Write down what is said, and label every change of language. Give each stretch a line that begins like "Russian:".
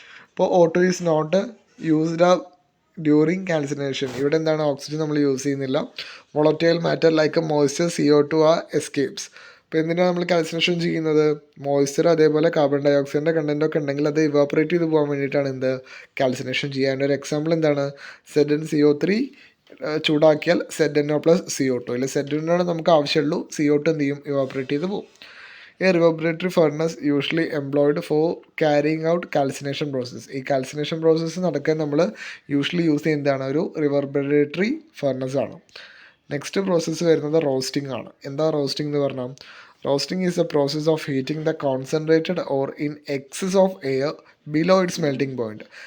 English: അപ്പോൾ O2 is not used during calcination.
Malayalam: ഇവിടെ എന്താണ്, ഓക്സിജൻ നമ്മൾ യൂസ് ചെയ്യുന്നില്ല.
English: Volatile matter like moisture, CO2 escapes.
Malayalam: അപ്പോൾ എന്തിനാണ് നമ്മൾ കാൽസിനേഷൻ ചെയ്യുന്നത്? മോയ്സ്ചർ അതേപോലെ കാർബൺ ഡൈ ഓക്സൈഡിൻ്റെ കണ്ടൻറ്റൊക്കെ ഉണ്ടെങ്കിൽ അത് ഇവാപ്പറേറ്റ് ചെയ്ത് പോകാൻ വേണ്ടിയിട്ടാണ് എന്ത് കാൽസിനേഷൻ ചെയ്യാൻ. ഒരു എക്സാമ്പിൾ എന്താണ്? ZnCO3 ചൂടാക്കിയാൽ ZnO+CO2. ഇല്ല, ZnO നമുക്ക് ആവശ്യമുള്ളൂ, CO2 എന്ത് ചെയ്യും? ഇവാപ്പറേറ്റ് ചെയ്ത് പോകും.
English: A reverberatory furnace usually employed for carrying out calcination process.
Malayalam: ഈ കാൽസിനേഷൻ പ്രോസസ്സ് നടക്കാൻ നമ്മൾ യൂഷ്വലി യൂസ് ചെയ്യുന്നതാണ് ഒരു റിവർബറേറ്ററി ഫർണസ് ആണ്. നെക്സ്റ്റ് പ്രോസസ്സ് വരുന്നത് റോസ്റ്റിംഗ് ആണ്. എന്താ റോസ്റ്റിംഗ് എന്ന് പറഞ്ഞാൽ?
English: Roasting is a process of heating the concentrated ore in excess of air below its melting point.